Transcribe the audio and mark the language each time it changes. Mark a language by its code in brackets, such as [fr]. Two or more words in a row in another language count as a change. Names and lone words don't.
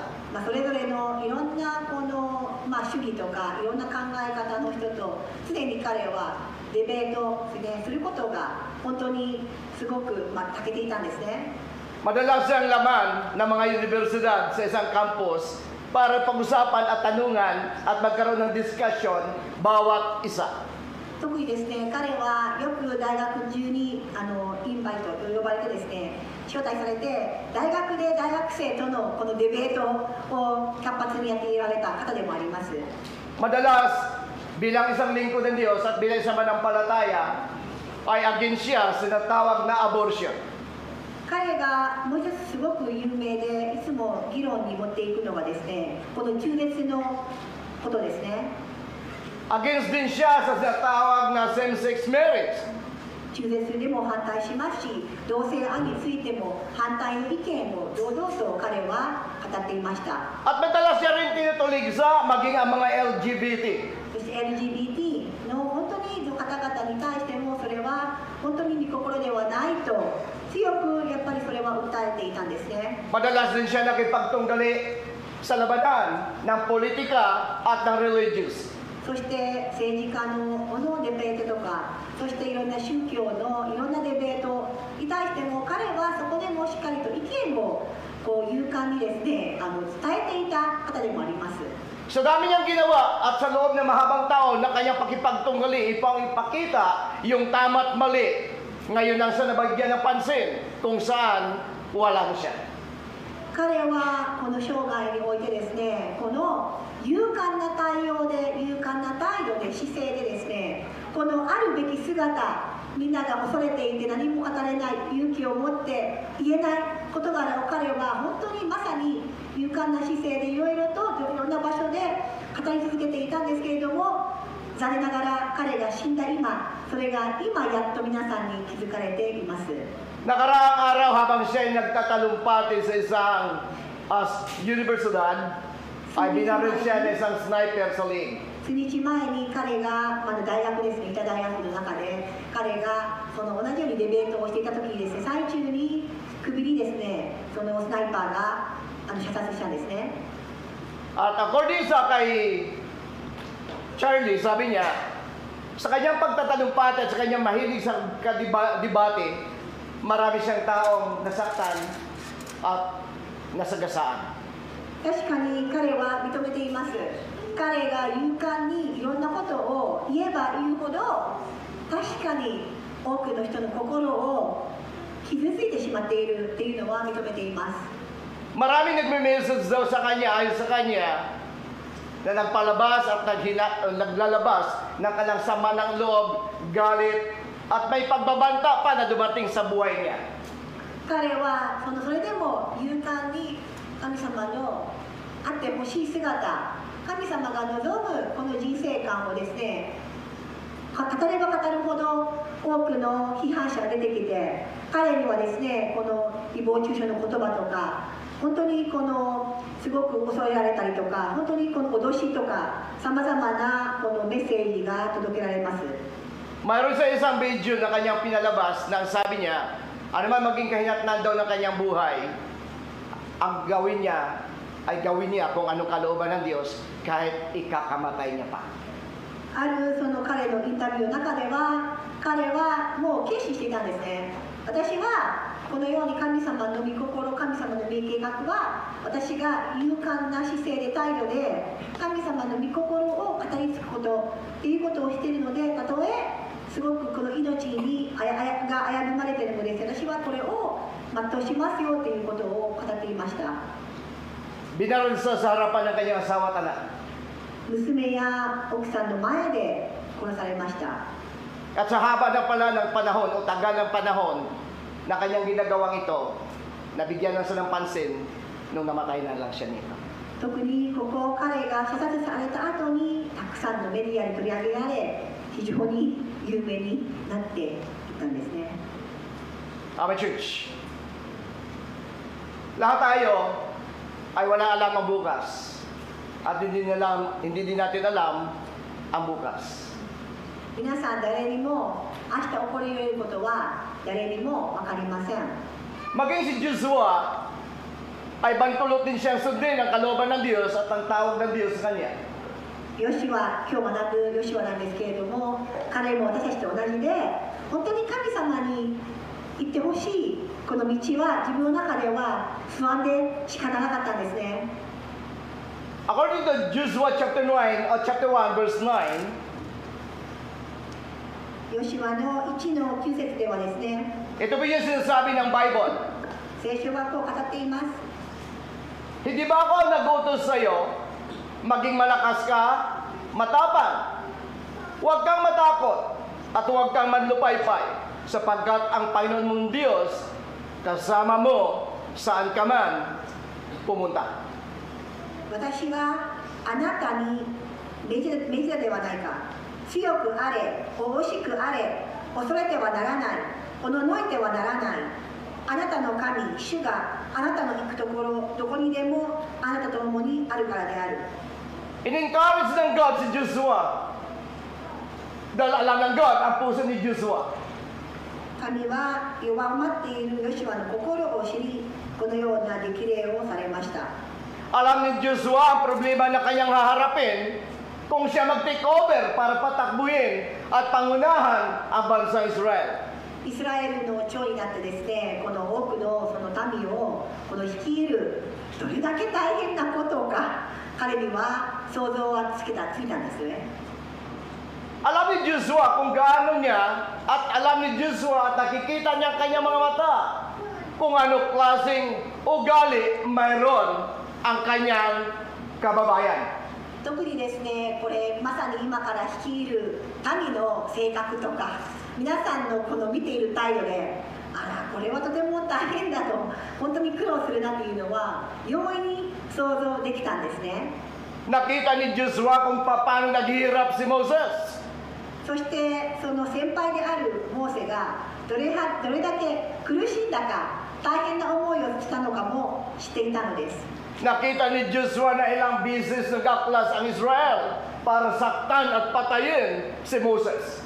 [ja] それぞれのいろんなこの、主義とかいろんな考え方の人と常に彼はデベートすることが本当にすごく長けていたんですね。 [tl] Madalas siyang laman ng mga universidad sa isang campus para pag-usapan at tanungan at magkaroon ng discussion bawat isa. [ja] 特にですね、彼はよく大学中にインバイトと呼ばれてですね、招待されて大学で大学生とのこのデベートを活発にやっていられた方でもあります。 [tl] Madalas, bilang isang lingkod ng Diyos at bilang isang manampalataya, ay against siya sa tinatawag na abortion. [ja] 彼がもう一つすごく有名でいつも議論に持っていくのはですね、この中絶のことですね。 [tl] Against din siya sa tinatawag na [en] same-sex marriage. [ja] 中絶でも反対しますし、同性愛についても反対の意見を堂々と彼は語っていました。 [tl] At madalas siya rin tinutulig sa maging ang mga LGBT. [ja] そして LGBT の本当に方々に対してもそれは本当に御心ではないと強くやっぱりそれは訴えていたんですね。 [tl] Madalas din siya nakipagtunggali sa labanan ng politika at ng religious. [ja] そして政治家のデベートとか、そしていろんな宗教のいろんなデベートに対しても彼はそこでもしっかりと意見を勇敢にですね伝えていた方でもあります。 [tl] Sa dami niyang ginawa at sa loob ng mahabang taon na kanyang pakipagtunggali upang ipakita yung tama at mali, ngayon ang siya nabagyan ng pansin kung saan walang siya. [ja] 彼はこの生涯においてですね、この勇敢な対応で、勇敢な態度で、姿勢でですね、このあるべき姿、みんなが恐れていて何も語れない、勇気を持って言えない事柄を彼は本当にまさに勇敢な姿勢でいろいろといろんな場所で語り続けていたんですけれども、残念ながら彼が死んだ今、それが今やっと皆さんに気づかれています。 [tl] Nakaraang araw habang siya ay nagtatalumpati sa isang universidad, ay binaril siya ng isang sniper sa leeg. [ja] 数日前に彼が、大学ですね、いた大学の中で彼がその同じようにデベートをしていた時にですね、最中に首にですね、そのスナイパーが射殺したんですね。 [tl] At according sa kay Charlie, sabi niya, sa kanyang pagtatalumpati at sa kanyang mahilig sa debate, marami siyang taong nasaktan at nasagasaan. [ja] 確かに彼は認めています。彼が勇敢にいろんなことを言えば言うほど確かに多くの人の心を傷ついてしまっているっていうのは認めています。 [tl] Maraming nagme-message daw sa kanya, ayon sa kanya, na nagpalabas at naglalabas ng kanyang sama ng loob, galit, at may pagbabanta pa na dumating sa buhay niya. [ja] 彼はそれでも勇敢に神様のあってほしい姿、神様が望むこの人生観をですね、語れば語るほど多くの批判者が出てきて、彼にはですね、この誹謗中傷の言葉とか、本当にすごく恐れられたりとか、本当にこの脅しとか、さまざまなこのメッセージが届けられます。 [tl] Mayroon sa isang video na kanyang pinalabas na sabi niya, ano man maging kahinatnan daw ng kanyang buhay, ang gawin niya ay gawin niya kung anong kalooban ng Diyos kahit ikakamatay niya pa. [ja] あるその彼のインタビューの中では彼はもう決心していたんですね。私はこのように神様の御心、神様の御計画は私が勇敢な姿勢で態度で神様の御心を語り継ぐことっていうことをしているので、たとえすごくこの命が危ぶまれているのです、私はこれを全うしますよということを語っていました。 [tl] Binaril siya sa harapan ng kanyang asawa at anak. [ja] 娘や奥さんの前で殺されました。 [tl] At sa haba ng pala ng panahon o tagal ng panahon na kanyang ginagawang ito, nabigyan na siya ng pansin nung namatay na lang siya nito. [ja] 特にここ彼が射殺された後にたくさんのメディアに取り上げられ、非常に有名になっていったんですね。 [en] Amen, church. [tl] Lahat tayo ay wala alam ang bukas. At hindi din natin alam ang bukas. [ja] 皆さん誰にも明日起こり得ることは誰にも分かりません。 [tl] Maging si Joshua ay bantulot din siyang sundin ang kalooban ng Diyos at ang tawag ng Diyos sa kanya. [ja] ヨシュア、今日学ぶヨシュアなんですけれども、彼も私たちと同じで、本当に神様に行ってほしいこの道は自分の中では不安で仕方なかったんですね。 [en] According to Joshua chapter 1 verse 9, [ja] ヨシュアの1の9節ではですね、 [tl] ito po yung sinasabi ng Bible. [ja] 聖書がこう語っています。 [tl] Hindi ba ako nag-utos sa iyo, maging malakas ka, matapang. Huwag kang matakot at huwag kang manlupaypay, sapagkat ang Panginoon mong Diyos kasama mo saan ka man pumunta. [ja] 私はあなたに命じたではないか。強くあれ、おしくあれ、恐れてはならない、おののいてはならない。あなたの神、主があなたの行くところ、どこにでもあなたと共にあるからである。 [tl] In-encourage ng God si Joshua. Dahil alam ng God ang puso ni Joshua. [ja] 神は弱まっているヨシュアの心を知り、このような激励をされました。 [tl] Alam ni Joshua ang problema na kanyang haharapin kung siya mag- [en] take over [tl] para patakbuhin at pangunahan ang bansa Israel. [ja] イスラエルの長になってですね、この多くのその民をこの率いる、どれだけ大変なことか、彼には想像はついたんですね。 [tl] Alam ni Joshua kung gaano niya at alam ni Joshua at nakikita niya ang kanyang mga mata kung ano klaseng ugali mayroon ang kanyang kababayan. [ja] 特にですね、これまさに今から率いる民の性格とか、皆さんのこの見ている態度で、あらこれはとても大変だと、本当に苦労するなというのは容易に想像できたんですね。 [tl] Nakita ni Joshua kung paano naghihirap si Moses. [ja] そしてその先輩であるモーセがどれだけ苦しんだか、大変な思いをしたのかも知っていたのです。 [tl] Nakita ni Joshua na ilang beses nag-aklas ang Israel para saktan at patayin si Moses.